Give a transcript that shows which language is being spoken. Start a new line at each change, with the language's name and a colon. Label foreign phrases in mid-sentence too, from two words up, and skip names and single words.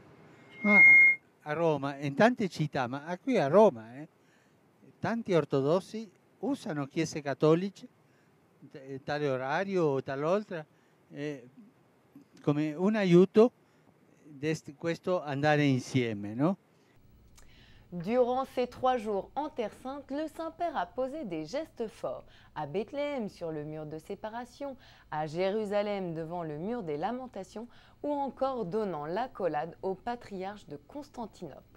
Italian: Ma a Roma, in tante città, ma qui a Roma, tanti ortodossi usano chiese cattoliche, tale orario o tal'altra, come un aiuto di questo andare insieme, no?
French: Durant ces 3 jours en Terre Sainte, le Saint-Père a posé des gestes forts. À Bethléem, sur le mur de séparation, à Jérusalem, devant le mur des lamentations, ou encore donnant l'accolade au patriarche de Constantinople.